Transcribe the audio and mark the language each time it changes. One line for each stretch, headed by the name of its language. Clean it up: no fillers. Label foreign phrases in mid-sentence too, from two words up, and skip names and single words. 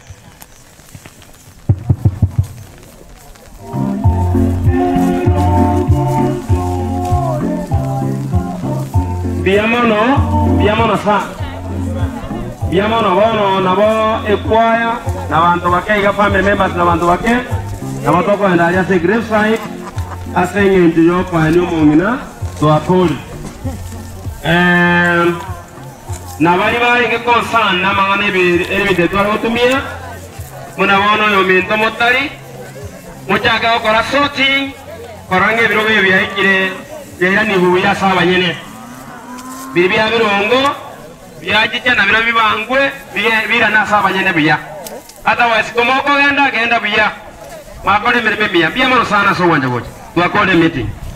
Gusii: Biamono sa biamono bono nabo ekwaya na bantu bake iga
English: family members
Gusii: na bantu bake nabo toko enda ya se
English: grave site
Gusii: asenge ndiyo kwa ni mungina to akoli na bari ke concern na mangane ebi de twaro tumia muna bono yo minto motari muchaga okora sorting korange birobe byayikire yera ni buya saba nyene bibia birongo byajicha na biro bibangwe bira na saba nyene biya otherwise komoko genda biya makole mirime biya mano sana so wanja goje twakole meeting